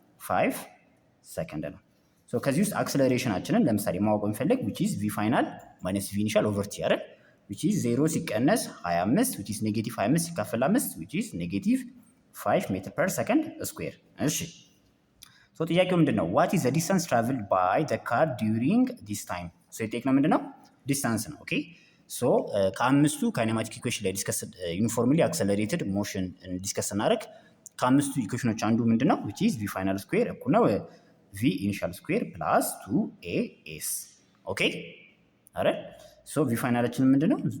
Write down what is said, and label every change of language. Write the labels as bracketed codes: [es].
[am] 5 ሰከንድ ነው። ሶ ከዚህ ውስጥ አክሰለሬሽናችንን ለምሳሌ ማወቅ እንፈልግ [en] which is [am] v ፋይናል ማይነስ v ኢኒሻል ኦቨር t አይደል? [en] which is [am] 0 ሲቀነስ 25 which is ኔጌቲቭ 25 ሲካፈል 5 which is ኔጌቲቭ 5 ሜትር ፐር ሰከንድ ስኩዌር። እሺ ሶ ጥያቄው ምንድነው? [en] what is the distance traveled by the car during this time? [am] ሶ የጠየቅነው ምንድነው? ዲስታንስ ነው። ኦኬ ሶ ከአምስቱ ካይኔማቲክ ኢኩዌሽን ላይ ዲስከስ ዩኒፎርምሊ አክሰለሬትድ ሞሽን ዲስከስ እናደርግ ከአምስቱ ኢኩዌሽኖች አንዱ ምንድነው? [en] which is [am] v ፋይናል ስኩዌር እኩል ነው v ኢኒሻል ስኩዌር ፕላስ 2as ኦኬ አረ ሶ v ፋይናላችን ምንድነው?